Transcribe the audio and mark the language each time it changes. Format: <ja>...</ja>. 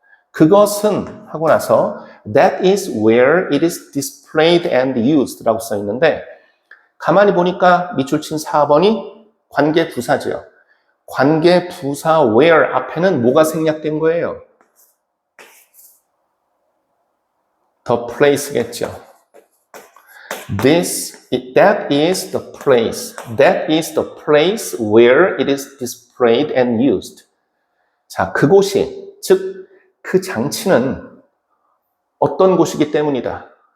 <ko>그것은 하고 나서</ko> <en>that is where it is displayed and used</en> <ko>라고 써 있는데 가만히 보니까 밑줄 친 4번이 관계부사죠. 관계부사 where 앞에는 뭐가 생략된 거예요?</ko> <en>the place겠죠. That is the place. That is the place where it is displayed and used.</en> <ko>자, 그곳이, 즉, 그 장치는 어떤 곳이기 때문이다.</ko>